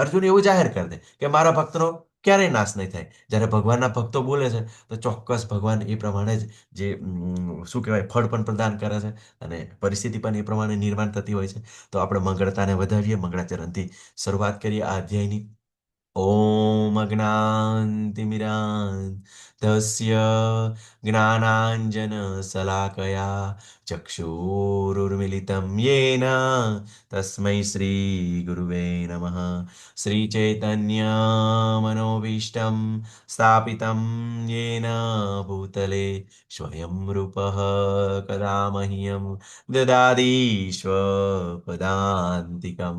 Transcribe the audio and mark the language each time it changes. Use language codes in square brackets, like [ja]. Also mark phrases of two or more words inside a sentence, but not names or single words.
[gu] અર્જુન એવું જાહેર કરી દે કે મારા ભક્તનો ક્યારેય નાશ નહીં થાય. જ્યારે ભગવાનના ભક્તો બોલે છે તો ચોક્કસ ભગવાન એ પ્રમાણે જ જે શું કહેવાય ફળ પણ પ્રદાન કરે છે અને પરિસ્થિતિ પણ એ પ્રમાણે નિર્માણ થતી હોય છે. તો આપણે મંગળતાને વધાવીએ, મંગળાચરણથી શરૂઆત કરીએ આ અધ્યાયની. [sa] ॐ अज्ञानतिमिरान्धस्य ज्ञानाञ्जनशलाकया चक्षुरुर्मिलितं येन तस्मै श्रीगुरुवे नमः। श्रीचैतन्यमनोभीष्टं स्थापितं येन भूतले स्वयं रूपः कदा मह्यं ददाति स्वपदान्तिकम्।